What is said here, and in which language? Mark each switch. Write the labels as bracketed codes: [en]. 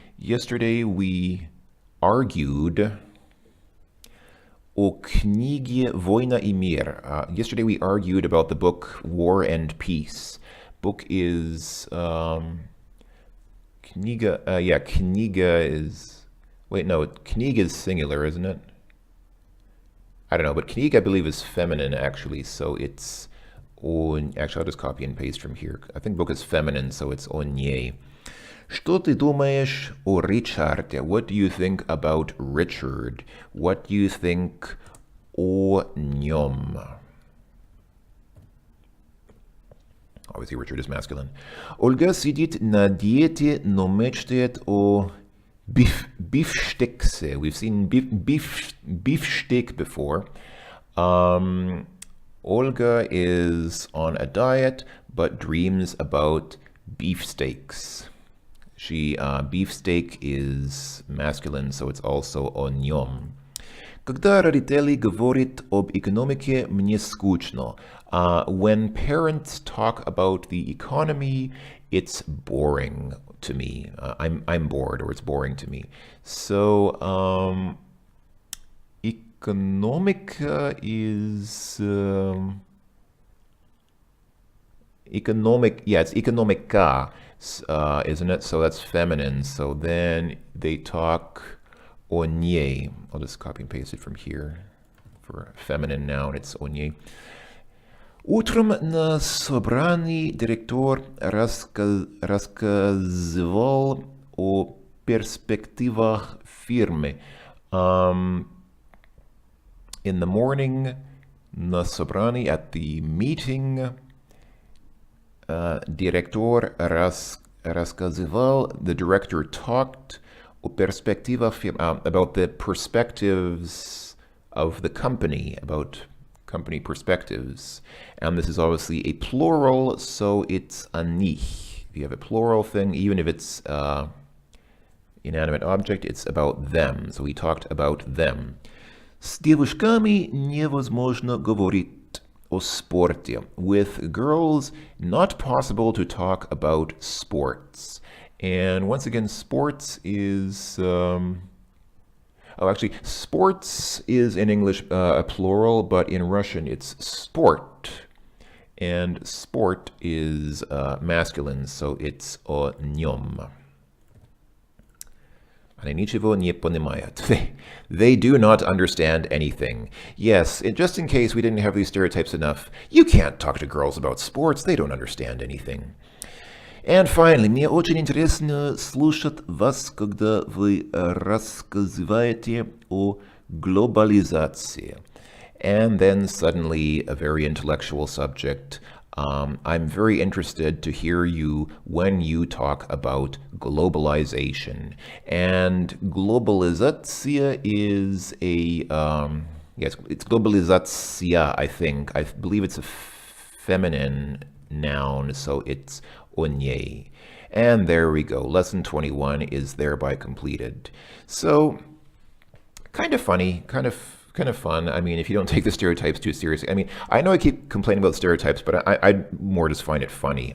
[en] Yesterday we argued [ru] о книге «Война и мир». [en] Yesterday we argued about the book War and Peace. Book is kniga. Yeah, kniga is... Wait, no, kniga is singular, isn't it? I don't know, but kniga I believe is feminine actually, so it's... Actually, I'll just copy and paste from here. I think book is feminine, so it's [ru] о ней. Что ты думаешь о Ричарде? [en] What do you think about Richard? What do you think [ru] о нем? [en] Obviously, Richard is masculine. [ru] Ольга сидит на диете, но мечтает о beefsteaks. [en] We've seen beefsteak before. Olga is on a diet, but dreams about beefsteaks. Beefsteak is masculine, so it's also [ru] о нем. Когда родители говорят об экономике, мне скучно. [en] When parents talk about the economy, it's boring to me. I'm bored, or it's boring to me. So, economica is... economic, yeah, it's economica, isn't it? So that's feminine. So then they talk [ru] о ней. [en] I'll just copy and paste it from here. For a feminine noun, it's [ru] о ней. Утром на собрании директор рассказывал о перспективах фирмы. [en] In the morning, [ru] на собрании, [en] at the meeting, [ru] директор рассказывал, [en] the director talked [ru] о перспективах фирмы, [en] about the perspectives of the company, about company perspectives. And this is obviously a plural, so it's a них. If you have a plural thing, even if it's inanimate object, it's about them. So we talked about them. [ru] С девушками невозможно говорить о спорте. [en] With girls, not possible to talk about sports. And once again, sports is... actually, sports is in English a plural, but in Russian it's sport. And sport is masculine, so it's [ru] о нем. Они ничего не понимают. [en] They do not understand anything. Yes, just in case we didn't have these stereotypes enough, you can't talk to girls about sports. They don't understand anything. And finally, [ru] мне очень интересно слушать вас, когда вы рассказываете о глобализации. [en] And then suddenly, a very intellectual subject. I'm very interested to hear you when you talk about globalization. And globalizacja is a, yes, it's globalizacja, I think. I believe it's a feminine noun, so it's [ru] о ней. [en] And there we go. Lesson 21 is thereby completed. So, kind of funny, kind of fun. I mean, if you don't take the stereotypes too seriously. I mean, I know I keep complaining about stereotypes, but I more just find it funny.